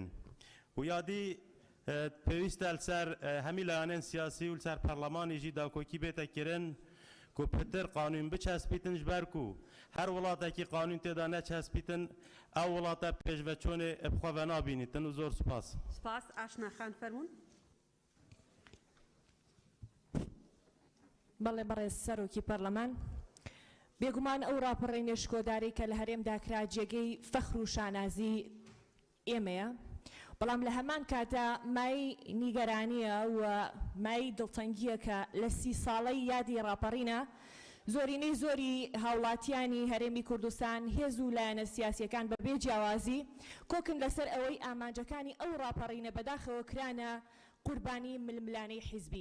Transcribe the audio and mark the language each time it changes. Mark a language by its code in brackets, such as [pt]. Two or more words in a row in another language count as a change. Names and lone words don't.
[ku] û yadî pêwîst e ser hemî layenên siyasî û ser perlemanê jî dakokî bête kirin ku pitir qanûn biçespîtin ji ber ku her welatekî qanûn têda neçespîtin ew welata pêşveçûnê xwe venabînîtin û zor spas. Spas Aşna Xan fermûn. [ckb] بەڵێ بەڕێز سەرۆکی پەرلەمان بێگومان ئەو ڕاپەڕینە شکۆداری کە لە هەرێمدا کرا جێگەی فەخر و شانازی ئێمەیە بەڵام لە هەمان کاتە مای نیگەرانیە و مای دڵتەنگیە کە لە 30 ساڵەی یادی ڕاپەڕینە زۆرینەی زۆری هاوڵاتیانی هەرێمی کوردستان هێز و لایەنە سیاسیەکان بەبێ جیاوازی کۆکن لەسەر ئەوەی ئامانجەکانی ئەو ڕاپەڕینە بەداخەوە کرانە قوربانی ململانەی حیزبی.